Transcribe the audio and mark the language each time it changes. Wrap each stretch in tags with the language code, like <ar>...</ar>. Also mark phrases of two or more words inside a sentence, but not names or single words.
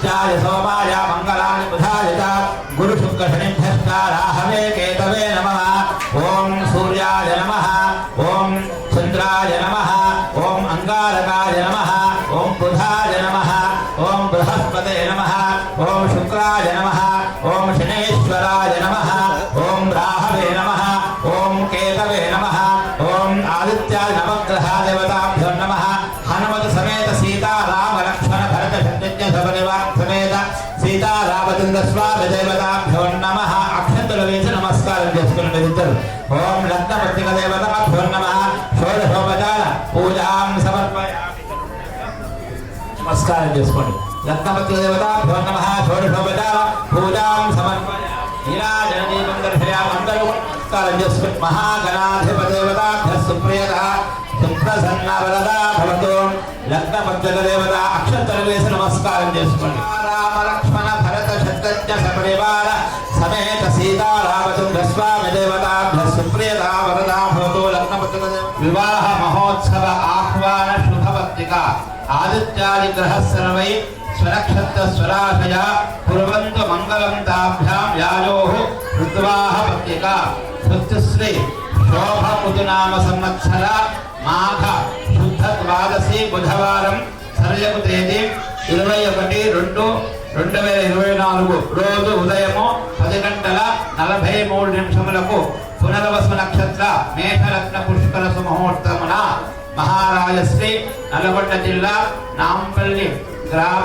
<sa>चन्द्राय सोमाय मङ्गलानि बुधाय च गुरुशुक्रशनिभ्यश्चाराहवे केतवे नमः ॐ सूर्याय नमः ॐ चन्द्राय नमः ॐ अङ्गारकाय नमः ॐ बुधाय नमः ॐ बृहस्पते नमः ॐ शुक्राय नमः ॐ शनेश्वराय नमः ॐ राहवे नमः ॐ केतवे नमः ॐ आदित्याय नवग्रहादेवताभ्यो नमः हनुमत समेत सीता राम लक्ष्मण भरत शत्रुघ्न सपरिवार समेत सीता रामचंद्र स्वामी देवताभ्यो नमः अक्षंतल</sa> <te>వేద నమస్కార చేసుకుని</te> <sa>ఓం రత్నపత్రిక దేవతాభ్యో నమః షోడశోపచార పూజాం సమర్పయామి</sa> <te>నమస్కారం చేసుకోండి</te> <sa>రత్నపత్రిక దేవతాభ్యో నమః షోడశోపచార పూజాం సమర్పయామి నీరాజనదీపం దర్శయామి</sa> <te>అందరూ నమస్కారం చేసుకుని</te> <sa>మహాగణాధిపదేవతాభ్య సుప్రియత సుప్రసన్న వరదా భవతు రత్నపత్రిక దేవత అక్షంతల</sa> <te>వేసి నమస్కారం చేసుకోండి రామ లక్ష్మణ భరత శత్రుఘ్న</te> <sa>సపరివార समेत</sa> <te>सीता</te> <sa>रामचंद्र स्वामी देवताभ्य सुप्रियता वरदा भवतु रत्नपत्रिका विवाह महोत्सव आह्वान शुभपत्रिका आदित्यादि ग्रह सर्वै स्वनक्षत्र स्वराशया कुर्वन्तु मंगलं ताभ्यां यायोः ऋत्वाः पत्रिका श्री शोभकृतनाम संवत्सर माघ शुद्ध द्वादशी बुधवारं</sa> <te>సర్యకు తేదీ 21/2/2024 రోజు ఉదయము 10:43 పునర్వసు నక్షత్ర మేఘరత్న పుష్కర సుముహూర్తమున మహారాజశ్రీ నల్గొండ జిల్లా నాంపల్లి గ్రామ</te>